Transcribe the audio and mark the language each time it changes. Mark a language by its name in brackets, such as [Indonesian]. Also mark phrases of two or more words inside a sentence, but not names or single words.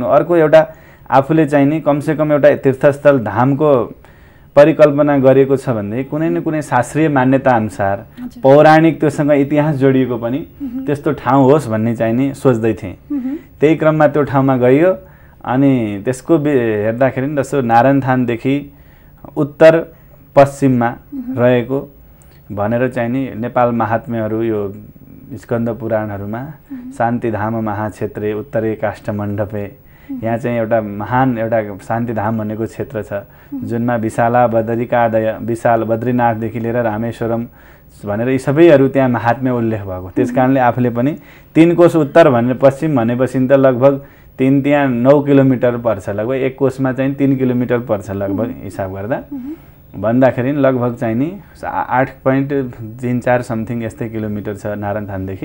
[Nepali] अर्को एउटा आफूले चाहिँ नि कमसेकम एउटा तीर्थस्थल धामको परिकल्पना गरेको छ भने कुनै न कुनै शास्त्रीय मान्यता अनुसार पौराणिक त्योसँग इतिहास जोडिएको पनि त्यस्तो ठाउँ होस् भन्ने चाहिँ नि सोच्दै थिएँ। त्यही क्रममा त्यो ठाउँमा गइयो अनि त्यसको हेर्दाखेरि जस्तो नारायणथानदेखि उत्तर पश्चिममा रहेको भनेर चाहिँ नि नेपाल महात्म्यहरू यो स्कन्द पुराणहरूमा [Sanskrit] शान्तिधाम महाक्षेत्रे उत्तरे काष्ठमण्डपे, [Nepali] यहाँ चाहिँ एउटा महान एउटा शान्तिधाम भनेको क्षेत्र छ जुनमा विशाला बद्रिकादय विशाल बद्रीनाथदेखि लिएर रामेश्वरम भनेर यी सबैहरू त्यहाँ महात्म्य उल्लेख भएको। त्यस कारणले आफूले पनि 3 कोस उत्तर भनेर पश्चिम भनेपछि त लगभग 3 त्यहाँ 9 किलोमिटर पर्छ, लगभग 1 कोसमा चाहिँ 3 किलोमिटर पर्छ लगभग हिसाब गर्दा भन्दाखेरि लगभग चाहिँ नि 8.34 समथिङ यस्तै किलोमिटर छ नारायणथानदेखि।